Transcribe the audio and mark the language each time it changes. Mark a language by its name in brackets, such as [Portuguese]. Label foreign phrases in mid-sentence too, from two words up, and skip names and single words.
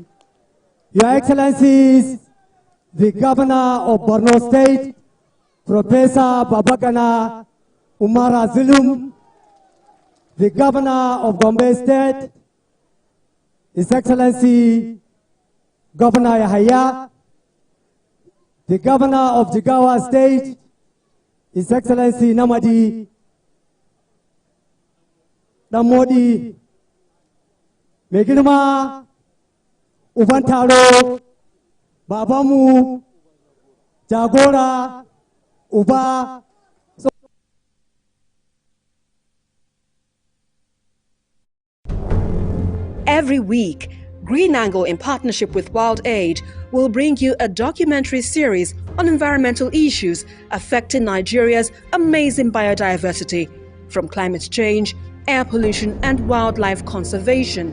[English] Your Excellencies, the Governor of Borno State, Professor Babagana Umar Zulum, the Governor of Gombe State, His Excellency Governor Yahaya, the Governor of Jigawa State, His Excellency Namadi Damodi, [Hausa] mai girma uban taro, babanmu, jagora, uba. [English] Every week, Green Angle, in partnership with Wild Aid, will bring you a documentary series on environmental issues affecting Nigeria's amazing biodiversity, from climate change, air pollution, and wildlife conservation.